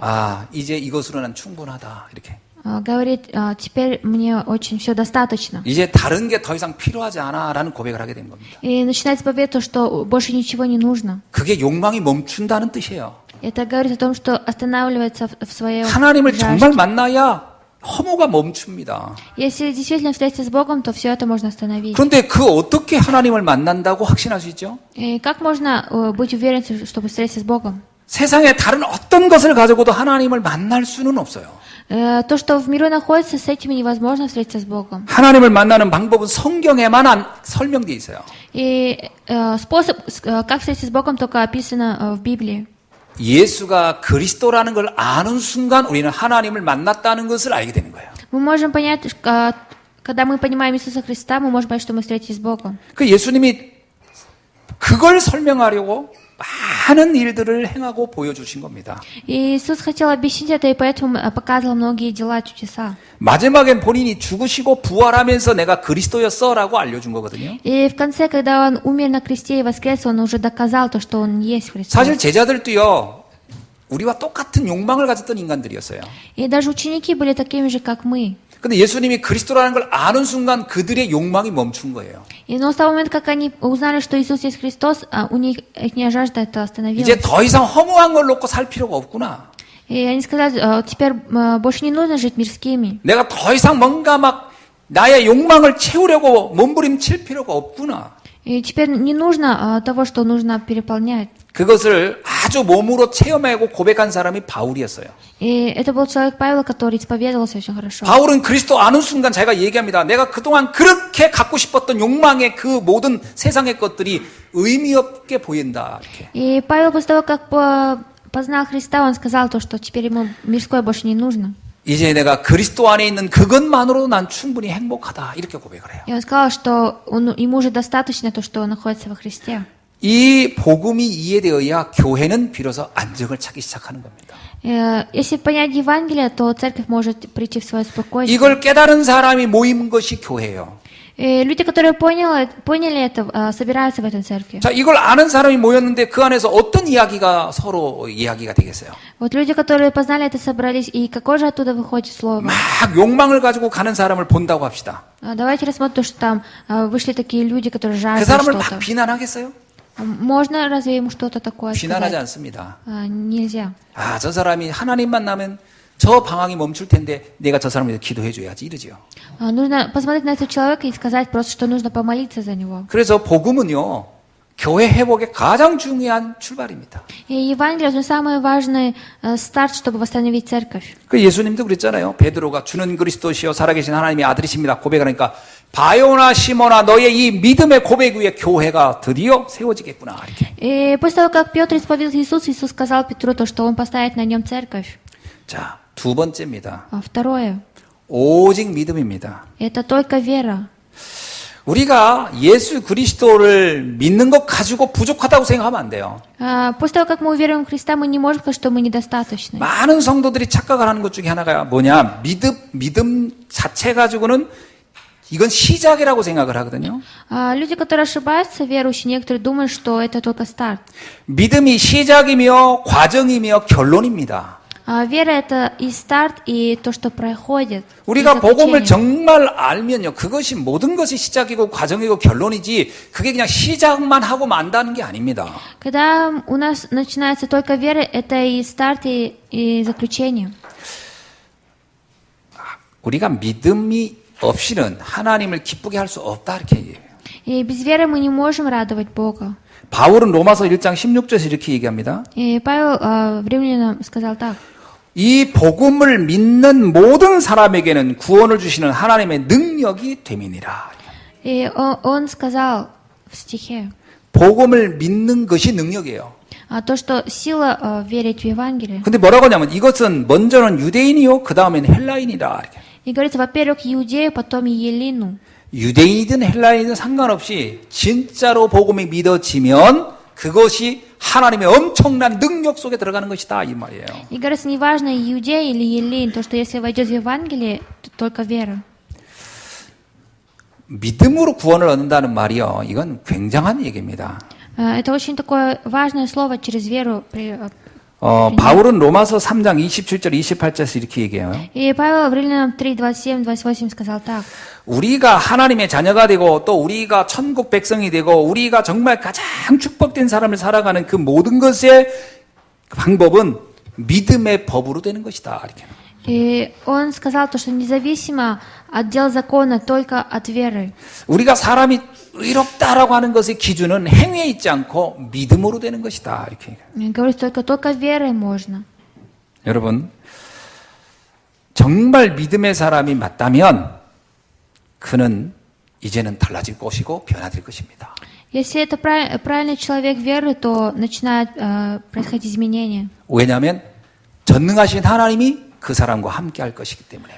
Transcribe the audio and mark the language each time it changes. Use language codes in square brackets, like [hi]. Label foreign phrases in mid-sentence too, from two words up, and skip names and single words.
[ko] 아, 이제 이것으로는 충분하다. 이렇게. [ru] Говорит, теперь мне очень все достаточно. [ko] 이제 다른 게 더 이상 필요하지 않아라는 고백을 하게 된 겁니다. [ru] И начинает исповедовать то, что больше ничего не нужно. [ko] 그게 욕망이 멈춘다는 뜻이에요. [ru] Это говорит о том, что останавливается в своей [ko] 하나님을 [ru] жажде. [ko] 정말 만나야 허무가 멈춥니다. [ru] Если действительно встретиться с Богом, то все это можно остановить. [ko] 그런데 그 어떻게 하나님을 만난다고 확신할 수 있죠? [ru] И как можно быть уверен, чтобы встретиться с Богом? [ko] 세상에 다른 어떤 것을 가지고도 하나님을 만날 수는 없어요. [ru] То, что в миру находится, с этим невозможно встретиться с Богом. [ko] 하나님을 만나는 방법은 성경에만 설명되어 있어요. [ru] И способ, как встретиться с Богом, только описано в Библии. [ko] 예수가 그리스도라는 걸 아는 순간 우리는 하나님을 만났다는 것을 알게 되는 거예요. [ru] Мы можем понять, когда мы понимаем Иисуса Христа, мы можем понять, что мы встретились с Богом. [ko] 그 예수님이 그걸 설명하려고 많은 일들을 행하고 보여주신 겁니다. [ru] И Иисус хотел объяснить это, и поэтому показывал многие дела, чудеса. [ko] 마지막엔 본인이 죽으시고 부활하면서 내가 그리스도였어라고 알려준 거거든요. [ru] И в конце, когда Он умер на кресте и воскрес, Он уже доказал то, что Он есть Христос. [ko] 사실 제자들도요, 우리와 똑같은 욕망을 가졌던 인간들이었어요. [ru] И даже ученики были такими же, как мы. [ko] 근데 예수님이 그리스도라는 걸 아는 순간 그들의 욕망이 멈춘 거예요. [ru] Но с того момента, как они узнали, что Иисус есть Христос, у них их жажда это остановилась. [ko] 이제 더 이상 허무한 걸 놓고 살 필요가 없구나. [ru] И они сказали, теперь больше не нужно жить мирскими. [ko] 내가 더 이상 뭔가 막 나의 욕망을 채우려고 몸부림칠 필요가 없구나. [ru] И теперь не нужно того, что нужно переполнять. [ko] 그것을 아주 몸으로 체험하고 고백한 사람이 바울이었어요. [ru] И это был человек Павел, который исповедовался очень хорошо. [ko] 바울은 그리스도 아는 순간 자기가 얘기합니다. 내가 그동안 그렇게 갖고 싶었던 욕망의 그 모든 세상의 것들이 의미 없게 보인다. 이렇게. [ru] И Павел после того, как познал Христа, он сказал то, что теперь ему мирское больше не нужно. [ko] 이제 내가 그리스도 안에 있는 그것만으로도 난 충분히 행복하다. 이렇게 고백을 해요. [ru] И он сказал, что ему уже достаточно то, что он находится во Христе. [ko] 이 복음이 이해되어야 교회는 비로소 안정을 찾기 시작하는 겁니다. [ru] Если понять Евангелие, то церковь может прийти в свое спокойствие. [ko] 이걸 깨달은 사람이 모인 것이 교회예요. [ru] Люди, которые поняли это, собираются в этой церкви. [ko] 자, 이걸 아는 사람이 모였는데 그 안에서 어떤 이야기가 서로 이야기가 되겠어요? [ru] Вот люди, которые познали это, собрались, и какое же оттуда выходит слово? [ko] 막 욕망을 가지고 가는 사람을 본다고 합시다. [ru] Давайте рассмотрим то, что там вышли такие люди, которые [ko] 그 [ru] жаждут [ko] 사람을 [ru] что-то. [ko] 막 비난하겠어요? [ru] Можно разве ему что-то такое [ko] 비난하지 [ru] сказать? [ko] 않습니다. [ru] Нельзя. [ko] 아, 저 사람이 하나님 만나면 저 방황이 멈출 텐데 내가 저 사람을 위해서 기도해 줘야지 이러지요. [ru] Нужно посмотреть на этого человека и сказать просто, что нужно помолиться за него. [ko] 그래서 복음은요, 교회 회복의 가장 중요한 출발입니다. [ru] И Евангелие — это самый важный старт, чтобы восстановить церковь. [ko] 그 예수님도 그랬잖아요. 베드로가 주는 그리스도시요 살아계신 하나님의 아들이십니다. 고백하니까 바요나 시모나 너의 이 믿음의 고백 위에 교회가 드디어 세워지겠구나 이렇게. [ru] И после того, как Петр исповедовал Иисуса, Иисус сказал Петру то, что он поставит на нем церковь. [ko] 자, 두 번째입니다. [ru] Второе [ko] 오직 믿음입니다. — [ru] это только вера. [ko] 우리가 예수 그리스도를 믿는 것 가지고 부족하다고 생각하면 안 돼요. [ru] После того, как мы уверуем в Христа, мы не можем сказать, что мы недостаточны. [ko] 많은 성도들이 착각을 하는 것 중에 하나가 뭐냐? 믿음 자체 가지고는 이건 시작이라고 생각을 하거든요. [ru] Люди, которые ошибаются, верующие, некоторые думают, что это только старт. [ko] 믿음이 시작이며 과정이며 결론입니다. [ru] Вера — это и старт, и то, что проходит. [ko] 우리가 복음을 정말 알면요, 그것이 모든 것이 시작이고 과정이고 결론이지, 그게 그냥 시작만 하고 만다는 게 아닙니다. [ru] Когда у нас начинается только вера, это и старт, и заключение. [ko] 우리가 믿음이 없이는 하나님을 기쁘게 할 수 없다 이렇게 얘기해요. [ru] И без веры мы не можем радовать Бога. [ko] 바울은 로마서 1장 16절에서 이렇게 얘기합니다. [ru] И Павел в Римлянам сказал так. [ko] 이 복음을 믿는 모든 사람에게는 구원을 주시는 하나님의 능력이 됨이니라. [ru] И он сказал в стихе, [ko] 복음을 믿는 것이 능력이에요. [ru] то, что сила верить в Евангелие. [ko] 근데 뭐라고 하냐면 이것은 먼저는 유대인이요, 그 다음엔 헬라인이라. 이렇게. [ru] И говорится, во-первых, иудею, потом елину. [ko] 유대인이든 헬라인이든 상관없이 진짜로 복음이 믿어지면 그것이 하나님의 엄청난 능력 속에 들어가는 것이다 이 말이에요. [ru] И говорится, неважно, иудей или елин, то, что если войдет в Евангелие, то только вера. [ko] 믿음으로 구원을 얻는다는 말이요, 이건 굉장한 얘기입니다. [ru] Это очень такое важное слово через веру. [ko] 바울은 로마서 3장 27절 28절에서 이렇게 얘기해요. [ru] И Павел в Римлянам 3, 27, 28 сказал так. [ko] 우리가 하나님의 자녀가 되고 또 우리가 천국 백성이 되고 우리가 정말 가장 축복된 삶을 살아가는 그 모든 것의 방법은 믿음의 법으로 되는 것이다. 이렇게. [ru] И он сказал, что независимо от дел закона, только от веры. [ko] 우리가 사람이 의롭다라고 하는 것의 기준은 행위에 있지 않고 믿음으로 되는 것이다. 이렇게. [ru] Говорит, только верой можно. [ko] 여러분, 정말 믿음의 사람이 맞다면 그는 이제는 달라질 것이고 변화될 것입니다. [ru] Если это правильный человек веры, то начинают происходить изменения. [ko] 왜냐하면 전능하신 하나님이 그 사람과 함께 할 것이기 때문에요.